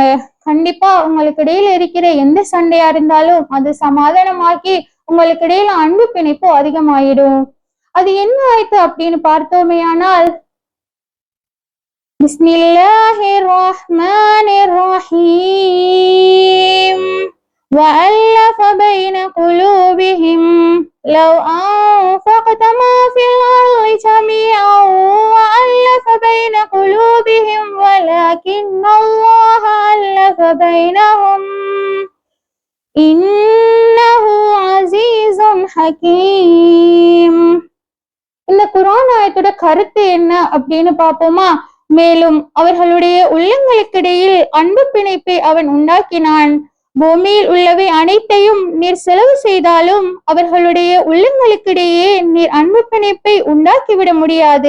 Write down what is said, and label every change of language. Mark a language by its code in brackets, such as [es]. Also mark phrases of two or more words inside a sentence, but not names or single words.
[ta] கண்டிப்பா உங்களுக்கு இடையில இருக்கிற எந்த சண்டையா இருந்தாலும் அது சமாதானமாக்கி உங்களுக்கு இடையில அன்பு பிணைப்பு அதிகமாயிடும். அது என்ன ஆயத்து அப்படின்னு பார்த்தோமேயானால், [ar] بسم الله الرحمن الرحيم. وألف بين قلوبهم لو أنفقت ما في الأرض جميعا وألف بين قلوبهم ولكن الله ألف بينهم إنه عزيز حكيم. [ta] இந்த குர்ஆன் ஆயத்தோட கருத்து என்ன அப்படின்னு பார்ப்போமா? மேலும் அவர்களுடைய உள்ளங்களுக்கிடையில் அன்பு பிணைப்பை அவன் உண்டாக்கினான். பூமியில் உள்ளவை அனைத்தையும் நீர் செலவு செய்தாலும் அவர்களுடைய உள்ளங்களுக்கிடையே நீர் அன்பு பிணைப்பை உண்டாக்கிவிட முடியாது.